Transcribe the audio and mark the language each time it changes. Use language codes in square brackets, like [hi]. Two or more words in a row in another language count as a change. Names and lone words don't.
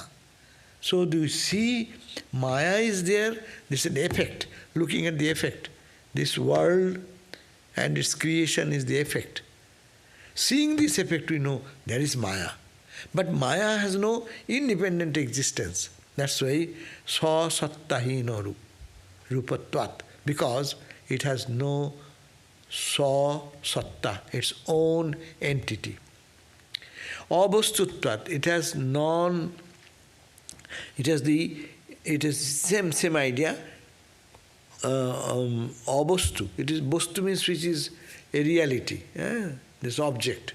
[en] So do you see, Maya is there, this is an effect, looking at the effect. This world and its creation is the effect. Seeing this effect, we know there is Maya. But Maya has no independent existence. That's why [sa] sa-satta hīna-rūpattvāt, [en] because it has no sa-satta, its own entity. Avastuttvāt, it has same idea. Avastu, it is vastu means which is a reality, this object.